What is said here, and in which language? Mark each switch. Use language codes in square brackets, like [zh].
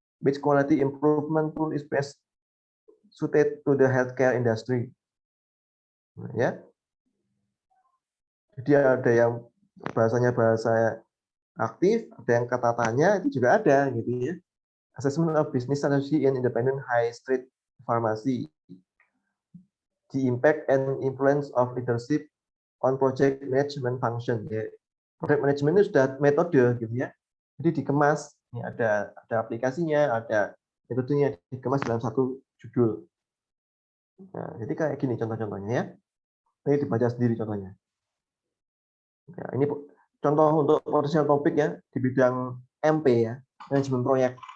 [en] Which quality improvement tool is best suited to the healthcare industry? [id] Nah, ya. Jadi ada yang bahasanya bahasa aktif, ada yang kata tanya, itu juga ada gitu ya. [en] Assessment of business strategy in independent high street pharmacy. The impact and influence of leadership on project management function. [id] Ya. Project management itu sudah metode gitu ya. Jadi dikemas, ini ada aplikasinya, ada metodenya dikemas dalam satu judul. Nah, jadi kayak gini contoh-contohnya ya. Ini dibaca sendiri contohnya. Ya, ini contoh untuk potensial topik ya di bidang MP ya, manajemen proyek.